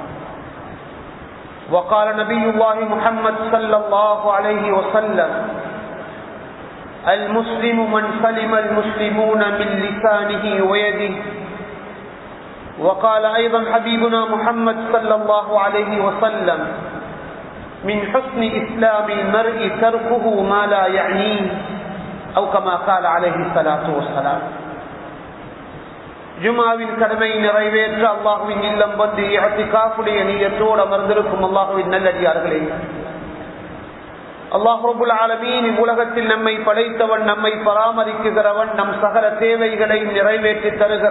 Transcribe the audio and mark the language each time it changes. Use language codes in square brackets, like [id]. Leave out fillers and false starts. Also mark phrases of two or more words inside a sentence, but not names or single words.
[ar] وقال نبي الله محمد صلى الله عليه وسلم: المسلم من سلم المسلمون من لسانه ويده. وقال أيضا حبيبنا محمد صلى الله عليه وسلم: من حسن إسلام المرء تركه ما لا يعنيه، أو كما قال عليه الصلاة والسلام. [ta] ஜுமாவின் கடமையை நிறைவேற்ற அல்லாஹ்வின் இல்லம் வந்து இஅ்திகாஃபுடைய நியத்தோடு அமர்ந்திருக்கும் அல்லாஹ்வின் நல்லடியார்களே, அல்லாஹ் [ar] رب العالمين [ta] உலகத்தில் நம்மை படைத்தவன், நம்மை பராமரிக்குகிறவன், நம் சகல தேவைகளை நிறைவேற்றி தருகிற